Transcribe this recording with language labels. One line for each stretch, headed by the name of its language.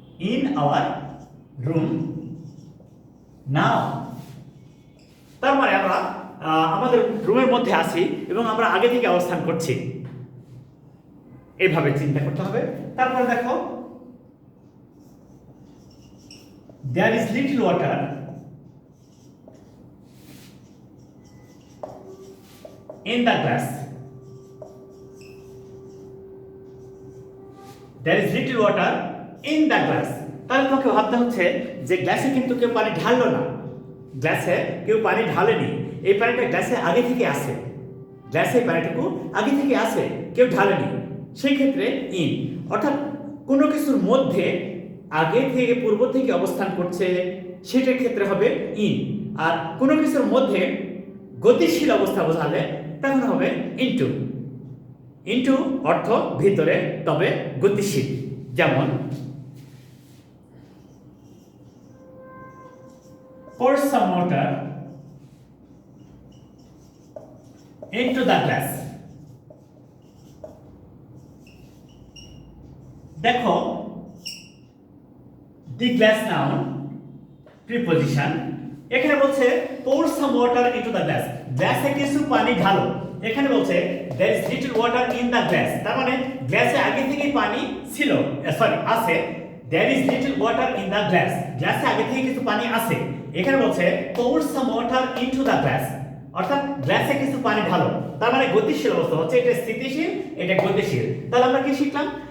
English: in our room now,
Bangla: তার মানে আমরা আমাদের রুমের মধ্যে আছি এবং আমরা আগে থেকে অবস্থান করছি, এইভাবে চিন্তা করতে হবে। তারপরে দেখো
English: there is little water in the glass. There is little water in the glass.
Bangla: তাহলে তোমাকে ভাবতে হচ্ছে যে গ্লাসে কিন্তু কেউ পানি ঢাললো না, গ্লাসে কেউ পানি ঢালেনি, এই পানিটা গ্লাসে আগে থেকে আসে, গ্লাসে পানিটুকু আগে থেকে আসে, কেউ ঢালেনি। সেই ক্ষেত্রে ইন, অর্থাৎ কোনো কিছুর মধ্যে আগে থেকে, পূর্ব থেকে অবস্থান করছে, সেটার ক্ষেত্রে হবে ইন। আর কোনো কিছুর মধ্যে গতিশীল অবস্থা বোঝালে তখন হবে ইনটু। ইনটু অর্থ ভিতরে, তবে গতিশীল।
English: যেমন pour some water into the glass। দেখো the glass noun preposition
Bangla: এখানে বলছে
English: pour some water into the glass,
Bangla: গ্লাসে কিছু পানি ঢালো। এখানে বলছে
English: there is little water in the glass,
Bangla: তার মানে গ্লাসে আগে থেকেই পানি ছিল, সরি আছে।
English: there is little water in the glass,
Bangla: গ্লাসে আগে থেকে কিছু পানি আছে। এখানে বলছে
English: pour some water into the glass,
Bangla: অর্থাৎ গ্লাসে কিছু পানি ঢালো। তার মানে গতিশীল অবস্থা হচ্ছে, এটা স্থিতিশীল, এটা গতিশীল। তাহলে আমরা কি শিখলাম?